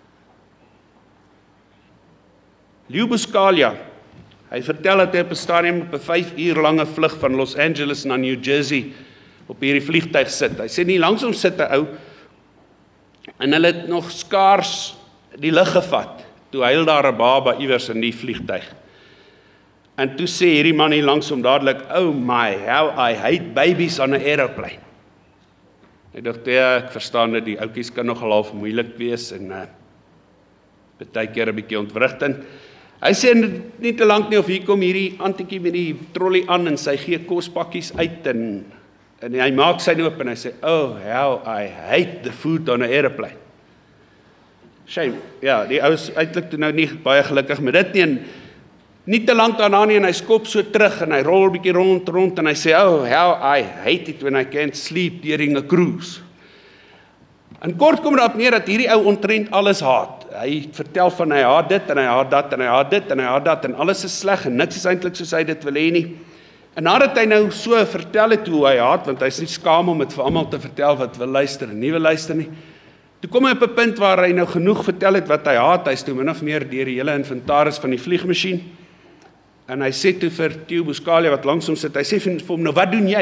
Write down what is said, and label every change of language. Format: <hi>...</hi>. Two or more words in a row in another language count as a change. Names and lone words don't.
<af>Leo Buscaglia, hy vertel dat hy op 'n stadium op 'n 5 uur lange vlug van Los Angeles na New Jersey op hierdie vliegtuig sit. Hy sê nie langs hom sit 'n ou en hulle het nog skaars die lug gevat. Toe huil daar 'n baba iewers in die vliegtuig. En toe sê hierdie man hier langs hom dadelik,</af> <en>"Oh my, how I hate babies on an aeroplane."</en> <af>Ek dink ek verstaan dit, die oudjies kan nogal half moeilik wees en baie keer 'n bietjie ontwrigtend. Hy sê nie te lank nie of hier kom hierdie antjie met die trolley aan en sy gee kospakkies uit en hy maak sy oop en hy sê,</af> <en>"Oh, how I hate the food on an aeroplane."</en> <af>Shame, ja, die ou is eintlik toe nou nie baie gelukkig met dit nie, en nie te lank daarna nie, en hy skop so terug, en hy rol 'n bietjie rond, en hy sê,</af> <en>"Oh, how I hate it when I can't sleep during a cruise."</en> <af>En kort kom daarop neer dat hierdie ou omtrent alles haat. Hy vertel van hy haat dit, en hy haat dat, en hy haat dit, en hy haat dat, en alles is sleg, en niks is eintlik soos hy dit wil hê nie. En nadat hy nou so vertel het hoe hy haat, want hy is nie skaam om dit vir almal te vertel wat wil luister en nie wil luister nie, toe kom hy op 'n punt waar hy nou genoeg vertel het wat hy haat, hy is toe min of meer deur die hele inventaris van die vliegmasjien, en hy sê toe vir Theo Buscaglia wat langs hom sit, hy sê vir hom, "Nou wat doen jy?"</af>